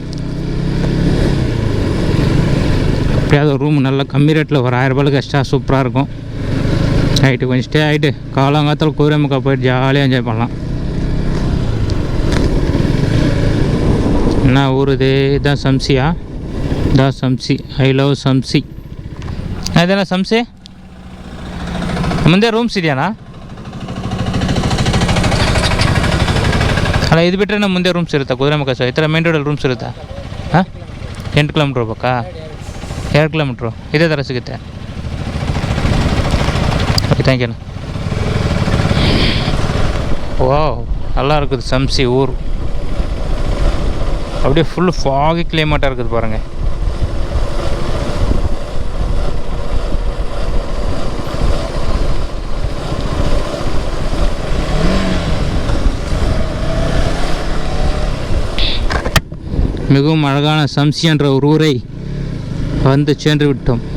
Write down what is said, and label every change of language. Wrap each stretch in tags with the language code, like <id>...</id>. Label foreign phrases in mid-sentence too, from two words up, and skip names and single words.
<ta>எப்படியாவது ஒரு ரூம் நல்லா கம்மி ரேட்டில் ஒரு 1000 ரூபாய்க்கு எக்ஸ்ட்ரா சூப்பராக இருக்கும். நைட்டு கொஞ்சம் ஸ்டே ஆகிட்டு காலங்காலத்தில் குதிரைமுக்கா போயிட்டு ஜாலியாக என்ஜாய் பண்ணலாம். என்ன ஊர் இது? இதுதான் சம்சியா? சம்சி,</ta> <en>I love</en> <kn>ಸಂಸಿ. ಇದೆಲ್ಲ ಸಂಸಿ ಮುಂದೆ ರೂಮ್ಸ್ ಇದೆಯಾ? ಅಲ್ಲ, ಇದು ಬಿಟ್ಟರೆ ನಮ್ಮ ಮುಂದೆ ರೂಮ್ಸ್ ಇರುತ್ತಾ ಕುದುರೆಮುಖ ಸರ್? ಈ ಥರ</kn> <en>main roadಲ್ಲಿ</en> <kn>ರೂಮ್ಸ್ ಇರುತ್ತಾ? ಹಾಂ, 8 ಕಿಲೋಮೀಟ್ರ್ ಹೋಗ್ಬೇಕಾ? 2 ಕಿಲೋಮೀಟ್ರು ಇದೇ ಥರ ಸಿಗುತ್ತೆ.</kn> <en>Okay, thank you.</en> <ta>ஓ, நல்லா இருக்குது சம்சி ஊர். அப்படியே</ta> <en>full foggy climateஆக</en> <ta>இருக்குது பாருங்கள். மிகவும் அழகான சம்சி என்ற ஒரு ஊரை வந்து சென்று விட்டோம்.</ta>